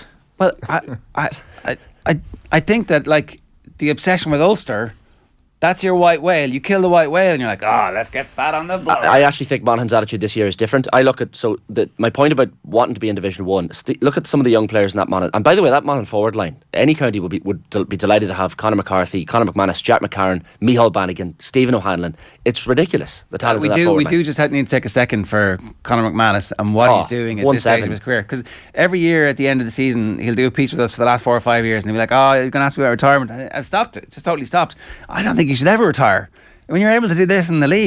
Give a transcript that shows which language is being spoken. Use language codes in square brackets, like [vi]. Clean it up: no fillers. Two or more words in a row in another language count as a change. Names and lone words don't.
[en] Well, I think that like the obsession with Ulster, that's your white whale. You kill the white whale and you're like, let's get fat on the blower. I actually think Monaghan's attitude this year is different. I look at, my point about wanting to be in Division 1, look at some of the young players in that Monaghan. And by the way, that Monaghan forward line, any county would be delighted to have Conor McCarthy, Conor McManus, Jack McCarran, Micheál Bannigan, Stephen O'Hanlon. It's ridiculous, the talent of that forward line. We do just need to take a second for Conor McManus and what he's doing at this stage of his career. Because every year at the end of the season, he'll do a piece with us for the last 4 or 5 years and he'll be like, you're going to ask me about retirement. I've stopped it. Just totally stopped. I don't think you should ever retire. When you're able to do this in the league,